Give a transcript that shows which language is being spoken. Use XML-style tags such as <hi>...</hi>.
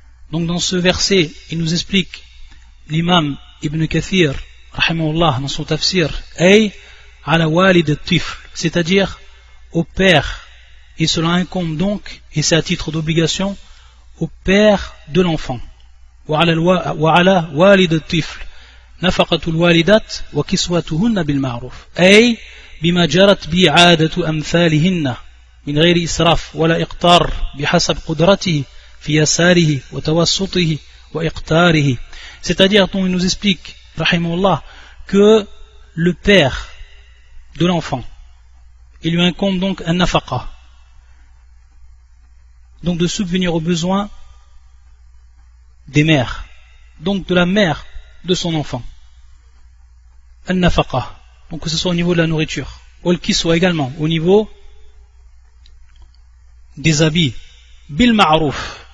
<fr>Donc dans ce verset, il nous explique l'imam Ibn Kathir, rahimahullah, dans son tafsir,</fr> <ar>ay ala walid al-tifl,</ar> <fr>c'est-à-dire au père, et cela incombe donc, et c'est à titre d'obligation, au père de l'enfant.</fr> <ar>وعلى والد الطفل نفقة الوالدات وكسوتهن بالمعروف أي بما جرت به عادة أمثالهن من غير إسراف ولا إقتار بحسب قدرته في يساره وتوسطه وإقتاره.</ar> <fr>C'est-à-dire, dont il nous explique rahimahullah, que le père de l'enfant, il lui incombe donc un nafaqa, donc de subvenir aux besoins des mères, donc de la mère de son enfant, al-nafaqa, donc que ce soit au niveau de la nourriture, ou qui soit également au niveau des habits, bil ma'rouf.</fr>